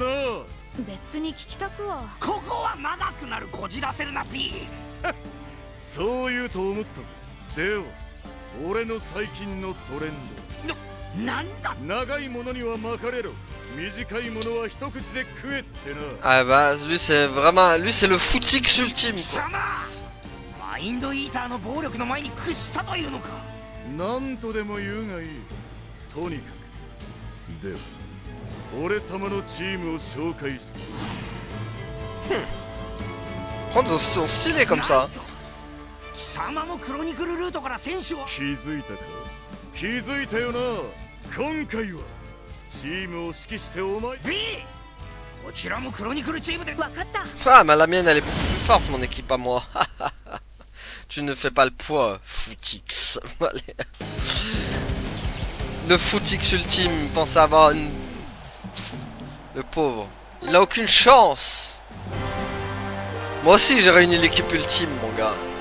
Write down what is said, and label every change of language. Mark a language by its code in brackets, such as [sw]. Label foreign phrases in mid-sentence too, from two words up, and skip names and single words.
[ja] 別に聞きたくは。ここは長くなるこじらせるなピー。そう言うと思ったぞ。では、俺の最近のトレンド。なんだ。長いものには巻かれろ。短いものは一口で食えってな。 [fr] Ah bah, lui c'est vraiment, lui c'est le footix ultime. [ja] マインドイーターの暴力の前に屈したというのか。なんとでも言うがいい。とにかく。では、俺様のチームを紹介して。 [fr] Prends son stylé comme ça. [ja] 貴様もクロニクルルートから選手を。気づいたか。気づいたよな。今回はチームを指揮してお前。 B。こちらもクロニクルチームで。わかった。 [fr] Ah, mais la mienne elle est beaucoup plus forte, mon équipe à moi. Tu ne fais pas le poids, footix. Le footix ultime pense avoir une... Le pauvre. Il a aucune chance. Moi aussi j'ai réuni l'équipe ultime, mon gars.